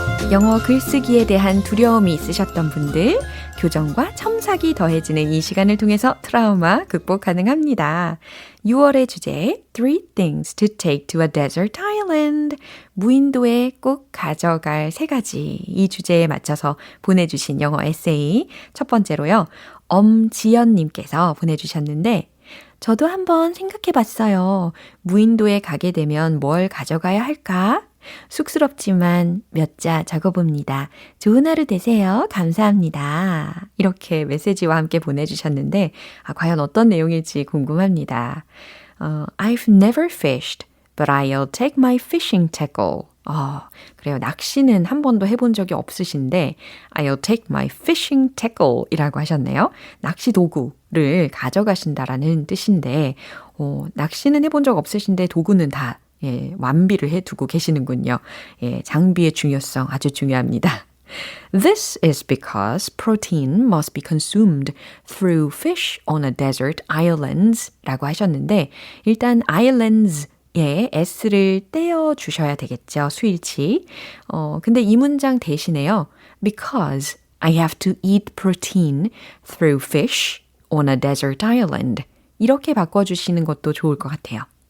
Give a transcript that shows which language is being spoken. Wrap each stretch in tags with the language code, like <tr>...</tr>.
<ko>영어 글쓰기에 대한 두려움이 있으셨던 분들, 교정과 첨삭이 더해지는 이 시간을 통해서 트라우마 극복 가능합니다. 6월의 주제,</ko> <en>3 things to take to a desert island.</en> <ko>무인도에 꼭 가져갈 3가지. 이 주제에 맞춰서 보내주신 영어 에세이. 첫 번째로요, 엄지연님께서 보내주셨는데, 저도 한번 생각해 봤어요. 무인도에 가게 되면 뭘 가져가야 할까? 쑥스럽지만 몇 자 적어봅니다. 좋은 하루 되세요. 감사합니다. 이렇게 메시지와 함께 보내주셨는데 과연 어떤 내용일지 궁금합니다.</ko> <en>I've never fished, but I'll take my fishing tackle.</en> <ko>그래요. 낚시는 한 번도 해본 적이 없으신데</ko> <en>I'll take my fishing tackle</en> <ko>이라고 하셨네요. 낚시 도구를 가져가신다라는 뜻인데 낚시는 해본 적 없으신데 도구는 다 완비를 해두고 계시는군요. 장비의 중요성 아주 중요합니다.</ko> <en>This is because protein must be consumed through fish on a desert islands</en> <ko>라고 하셨는데 일단 islands에 s를 떼어 주셔야 되겠죠. 수일치. 근데 이 문장 대신에요.</ko> <en>Because I have to eat protein through fish on a desert island.</en> <ko>이렇게 바꿔주시는 것도 좋을 것 같아요.</ko>